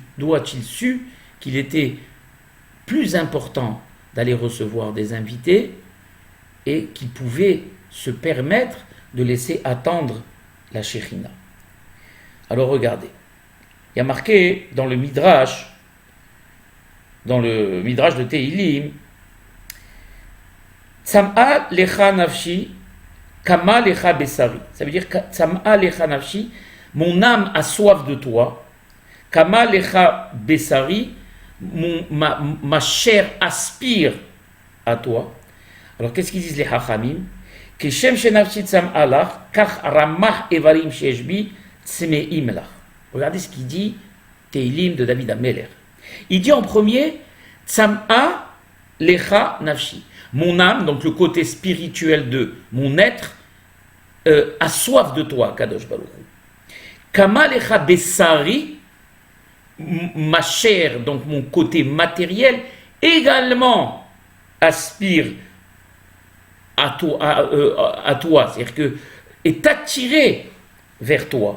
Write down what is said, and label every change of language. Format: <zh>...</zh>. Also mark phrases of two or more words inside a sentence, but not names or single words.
<fr>D'où a-t-il su qu'il était plus important d'aller recevoir des invités et qu'il pouvait se permettre de laisser attendre la Shekhinah? Alors regardez, il y a marqué dans le Midrash dans le Midrash de Tehilim,</fr> <he>צמאה לך נפשי, כמה לך בשרי.</he> <fr>Ça veut dire</fr> <he>צמאה לך נפשי,</he> <fr>mon âme a soif de toi,</fr> <he>כמה לך בשרי,</he> <fr>ma chair aspire à toi. Alors qu'est-ce qu'ils disent les Hachamim?</fr> <he>כשם שנפשי צמאה לך, כך רמ"ח איברים שבי צמאים לך.</he> <fr>Regardez ce qu'il dit, Tehilim de David Ameler. Il dit en premier,</fr> <he>צמאה לך נפשי.</he> <fr>Mon âme, donc le côté spirituel de mon être, a soif de toi,</fr> <he>קדוש ברוך הוא. כמה לך בשרי,</he> <fr>ma chair, donc mon côté matériel, également aspire à toi, c'est-à-dire que est attiré vers toi.</fr>